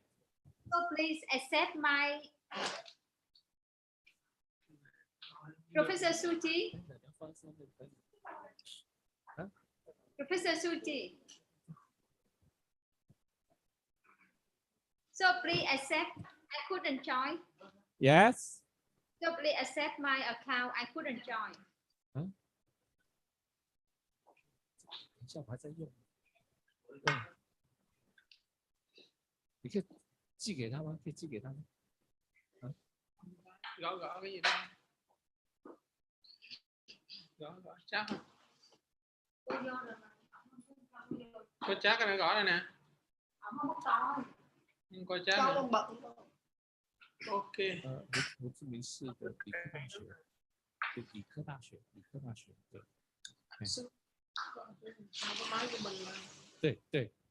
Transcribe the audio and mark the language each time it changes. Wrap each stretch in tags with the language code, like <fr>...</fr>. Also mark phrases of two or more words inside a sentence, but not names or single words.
<en>So please accept my Professor Suji. Professor Suji. So please accept. I couldn't join. Yes. So please accept my account. I couldn't join.</en> <zh>我还在用，你可以寄给他吗？可以寄给他吗？</zh> <vi>Gõ cái gì đó. Gõ chat. Có chat cái này gõ đây nè. Nhưng có chat này. Ok.</vi> <zh>胡志明市的理科大学，对，理科大学，对。对。</zh>